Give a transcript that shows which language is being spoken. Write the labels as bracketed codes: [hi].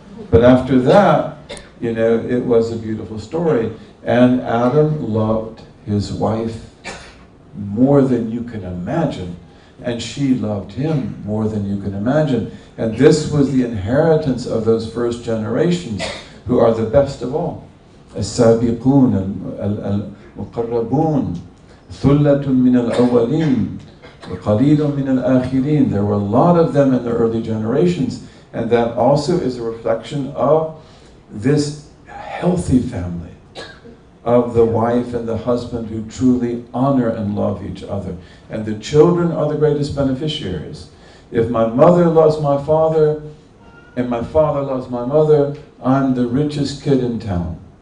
[en] But after that, it was a beautiful story. And Adam loved his wife more than you can imagine. And she loved him more than you can imagine. And this was the inheritance of those first generations, who are the best of all. [ar] السابقون المقربون ثلة من الأولين وقليل من الآخرين. [en] There were a lot of them in the early generations, and that also is a reflection of this healthy family, of the wife and the husband who truly honor and love each other. And the children are the greatest beneficiaries. If my mother loves my father, and my father loves my mother, I'm the richest kid in town.